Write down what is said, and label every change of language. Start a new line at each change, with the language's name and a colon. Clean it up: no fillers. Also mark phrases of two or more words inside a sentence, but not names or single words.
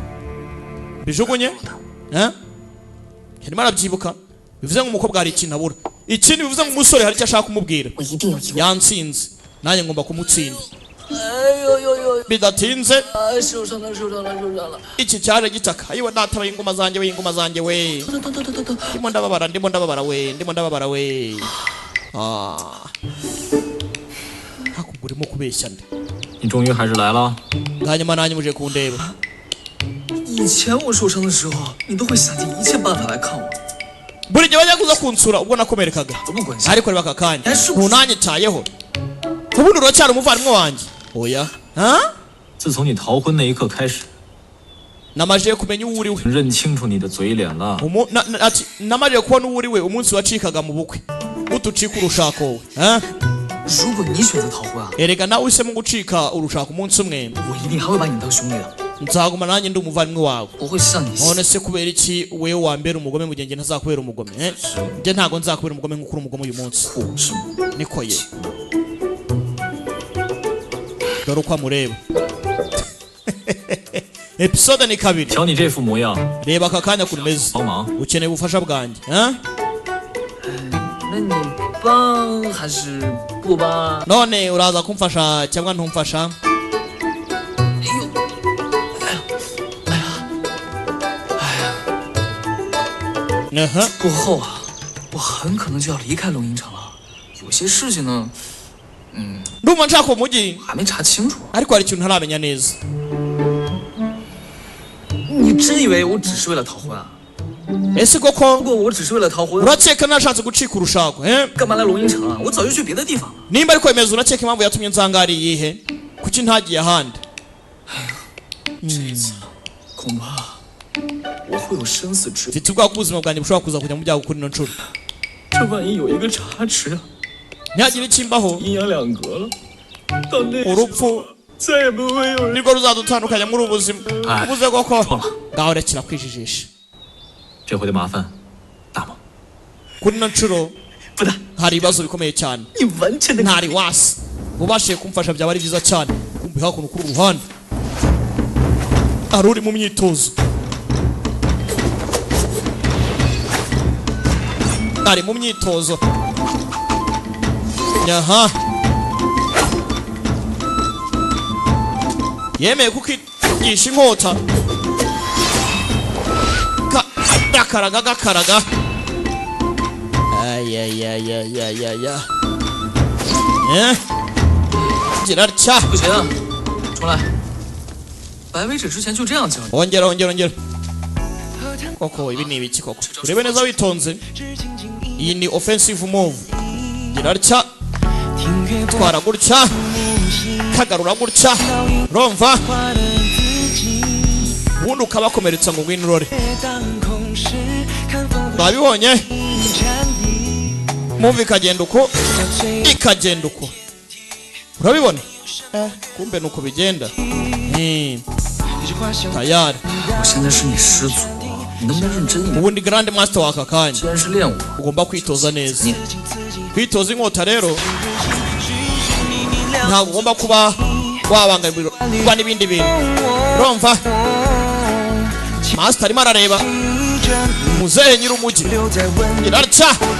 Kinyarwanda: bijugunye harimo arabyibuka bivuze ngo umukobwa hari ikintu abura ikindi bivuze ngo umusore hari icyo ashaka kumubwira yansinze nanjye ngomba kumutsinda bidatinze iki cyaje gitaka ayiwe data ingoma zanjye we ndimo ndababara we hakumva urimo kubeshya nde
Chinese: 你终于还是来了。
Kinyarwanda: hanyuma nanjye muje kundeba
Chinese: 以前我受伤的时候，你都会想尽一切办法来看我，
Kinyarwanda: buri gihe bajya kuza kunsura ubwo nakomerekaga
Chinese: 都不管事。
Kinyarwanda: ariko reba aka kanya ntunanyitayeho ubundi uracyari umuvandimwe wanjye oya
Chinese: 自从你逃婚那一刻开始，
Kinyarwanda: namajije kumenya uwo uri we
Chinese: 认清楚你的嘴脸了。
Kinyarwanda: namajije kubona uwo uri we umunsi wacikaga mu bukwe utucika urushako wowe
Chinese: 如果你选择逃婚啊，
Kinyarwanda: erega nawe uhisemo gucika urushako umunsi umwe
Chinese: 我一定还会把你当兄弟的，
Kinyarwanda: nzaguma nanjye ndi umuvandimwe wawe
Chinese: 我会向你
Kinyarwanda: none se kubera iki wewe wambera umugome mu gihe njye ntazakubera umugome njye ntabwo nzakubera umugome nk'uko uri umugome uyu munsi niko ye dore uko amureba episode ni kabiri
Chinese: 瞧你这副模样，
Kinyarwanda: reba aka kanya kuri meze
Chinese: 帮忙。
Kinyarwanda: ukeneye ubufasha bwanjye
Chinese: 那你帮还是不帮？
Kinyarwanda: none uraza kumfasha cyangwa ntumfasha
Chinese: 过后啊，我很可能就要离开龙吟城了。有些事情呢，
Kinyarwanda: ndumva nshaka umujyi
Chinese: 还没查清楚。
Kinyarwanda: ariko hari ikintu ntaramenya neza
Chinese: 你真以为我只是为了逃婚啊？
Kinyarwanda: ese koko
Chinese: 如果我只是为了逃婚，
Kinyarwanda: urakeka nashatse gucika urushako
Chinese: 干嘛来龙吟城啊？我早就去别的地方了。
Kinyarwanda: nimba ariko wemeza urakeka impamvu yatumye nzangara iyihe kuki ntagiye ahandi
Chinese: 这次恐怕我会有生死之地。
Kinyarwanda: mfite ubwoba ko ubuzima bwanjye bushobora kuza kujya mu byago kuri ino nshuro
Chinese: 这万一有一个差池啊，
Kinyarwanda: ntihagire ikimbaho
Chinese: 阴阳两隔了，到那时候
Kinyarwanda: urupfu
Chinese: 再也不会有人。
Kinyarwanda: nirwo ruzadutandukanya muri ubu buzima Ai, ubuze koko
Chinese: 错了，
Kinyarwanda: ngaho rekera kwijijisha
Chinese: 这回的麻烦大吗？
Kinyarwanda: kuri ino nshuro
Chinese: 不大，
Kinyarwanda: hari ibibazo bikomeye cyane
Chinese: 你完全的
Kinyarwanda: ntari wasi ubashije kumfasha byaba ari byiza cyane kumva hakuno kuri uruhande ari uri mu myitozo ari mu myitozo aha yemeye kukigisha inkota gakaraga ayayayayayaya gira atya
Chinese: 不行，重来。白尾指之前就这样教你，
Kinyarwanda: ongera koko ibi ni ibiki koko urebe neza witonze iyi ni
English: offensive move
Kinyarwanda: gira atya twara gutya kagarura gutya romva ubundi ukabakomeretsa ngo ngwino urore babibonye move ikagenda uko urabibona kumbe nuko bigenda tayari
Chinese: 我现在是你师祖，你能不能认真一点？
Kinyarwanda: ubundi
English: grand master
Kinyarwanda: w'aka kanya
Chinese: 既然是练武，
Kinyarwanda: ugomba kwitoza neza kwitoza inkota rero ntabwo ugomba kuba wabangamirwa n'ibindi bintu urumva master arimo arareba muzehe nyir'umujyi irarya